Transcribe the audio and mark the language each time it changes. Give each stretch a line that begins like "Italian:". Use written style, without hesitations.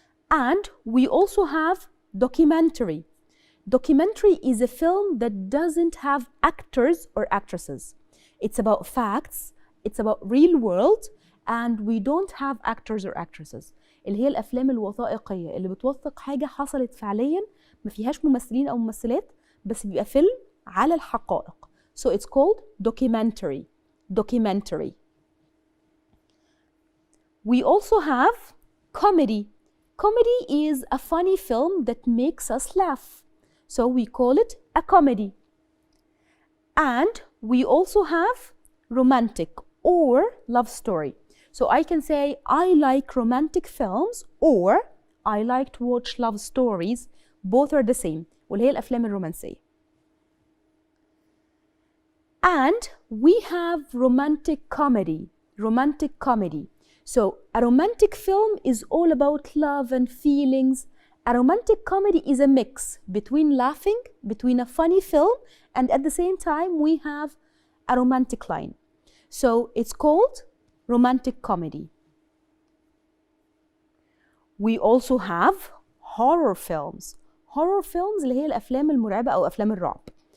English: And we also have documentary. Documentary is a film that doesn't have actors or actresses. It's about facts, it's about real world, and we don't have actors or actresses.
Arabic: اللي هي الأفلام الوثائقية اللي بتوثق حاجة حصلت فعليا ما فيهاش ممثلين أو ممثلات بس بيبقى فيلم على الحقائق.
English: So it's called documentary. Documentary. We also have comedy. Comedy is a funny film that makes us laugh. So we call it a comedy. And we also have romantic or love story. So I can say I like romantic films or I like to watch love stories. Both are the same.
Arabic: واللي هي الأفلام الرومانسية.
English: And we have romantic comedy. Romantic comedy. So a romantic film is all about love and feelings. A romantic comedy is a mix between laughing, between a funny film, and at the same time we have a romantic line. So it's called romantic comedy. We also have horror films. Horror films
Arabic: اللي هي الأفلام المرعبة أو أفلام الرعب.